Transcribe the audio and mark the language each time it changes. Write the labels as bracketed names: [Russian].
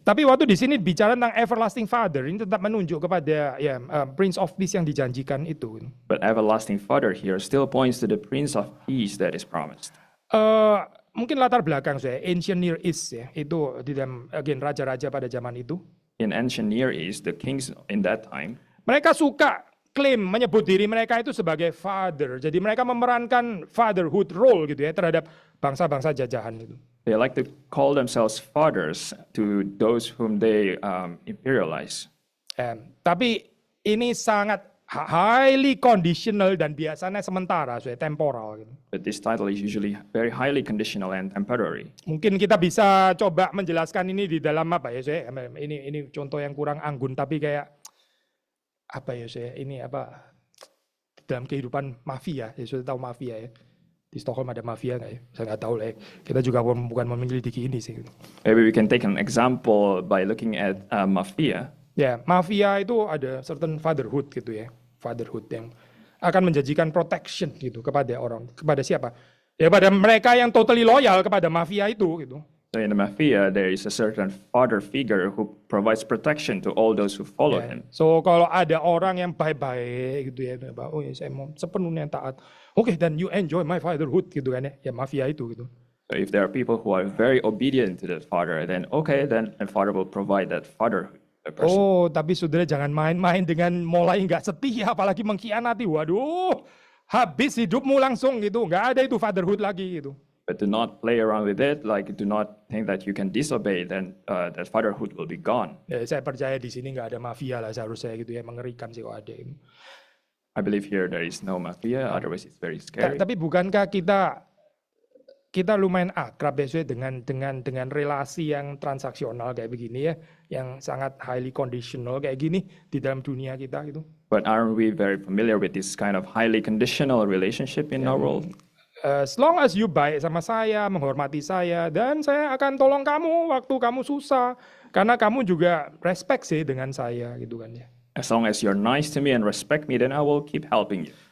[Indonesian] Tapi waktu di sini bicara tentang everlasting Father, ini tetap menunjuk kepada ya Prince of Peace yang dijanjikan itu. [English] But everlasting Father here still points to the Prince of Peace that is promised. [Indonesian] Mungkin latar belakang saya, Ancient Near East ya, itu di dalam raja-raja pada zaman itu. [English] In ancient Near East, the kings in that time, [Indonesian] Mereka suka klaim menyebut diri mereka itu sebagai father. Jadi mereka memerankan fatherhood role gitu ya terhadap bangsa-bangsa jajahan itu. [English] they like to call themselves fathers to those whom they imperialize. [Indonesian] Tapi ini sangat highly conditional dan biasanya sementara, so temporal gitu. [English] But this title is usually very highly conditional and temporary. [Indonesian] Mungkin kita bisa coba menjelaskan ini di dalam apa ya, saya ini contoh yang kurang anggun tapi kayak apa ya saya ini apa dalam kehidupan mafia, ya sudah tahu mafia ya. Di Stockholm ada mafia nggak ya? Saya nggak tahu lah ya. Kita juga bukan menyelidiki ini sih. [English] Maybe we can take an example by looking at mafia. [Indonesian] Ya, mafia itu ada certain fatherhood gitu ya. Fatherhood yang akan menjanjikan protection gitu kepada orang. Kepada siapa? Ya pada mereka yang totally loyal kepada mafia itu gitu. [English] So in the mafia, there is a certain father figure who provides protection to all those who follow Ya. him. [Indonesian] So kalau ada orang yang baik-baik gitu ya, oh ya saya mau sepenuhnya taat. Oke, [English] then you enjoy my fatherhood [Indonesian] gitu kan ya. Ya mafia itu gitu. [English] So if there are people who are very obedient to the father, then okay, then the father will provide that fatherhood. to the person. [Indonesian] Oh, tapi saudara jangan main-main dengan mulai nggak setia, apalagi mengkhianati. Waduh, habis hidupmu langsung gitu. Nggak ada itu fatherhood lagi gitu. [English] But do not play around with it. Like do not think that you can disobey, then that fatherhood will be gone. [Indonesian] Ya, saya percaya di sini nggak ada mafia lah seharusnya gitu ya, mengerikan sih kalau ada itu. [English] I believe here there is no mafia. Otherwise, it's very scary. [Indonesian] Tapi bukankah kita lumayan akrab ya dengan relasi yang transaksional kayak begini ya, yang sangat highly conditional kayak gini di dalam dunia kita gitu. [English] But aren't we very familiar with this kind of highly conditional relationship in our world? As long as you [Indonesian] baik sama saya, menghormati saya, dan saya akan tolong kamu waktu kamu susah, karena kamu juga respect sih dengan saya gitu kan ya. [English] As long as you're nice to me and respect me, then I will keep helping you.